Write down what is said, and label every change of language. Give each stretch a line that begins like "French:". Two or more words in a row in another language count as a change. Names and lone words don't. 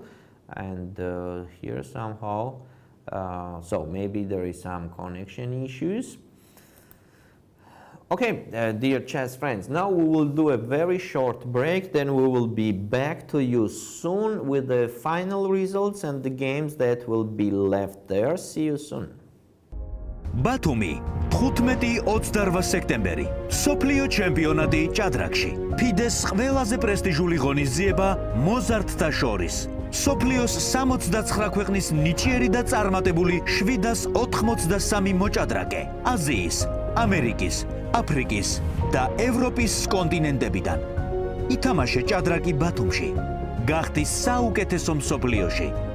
English: And here somehow, so maybe there is some connection issues. Okay, dear chess friends, now we will do a very short break, then we will be back to you soon with the final results and the games that will be left there. See you soon.
Georgian: ბათუმი 15-28 სექტემბერი სოფლიო ჩემპიონატი ჭადრაკში ფიდეს ყველაზე პრესტიჟული ღონისძიება მოზარდთა შორის სოფლიოს 69 ქვეყნის ნიჭიერი და წარმატებული 783 მოჭადრაკე აზიის, ამერიკის, აფრიკის და ევროპის კონტინენტებიდან ითამაშე ჭადრაკი ბათუმში გახდი საუკეთესო მსოფლიოში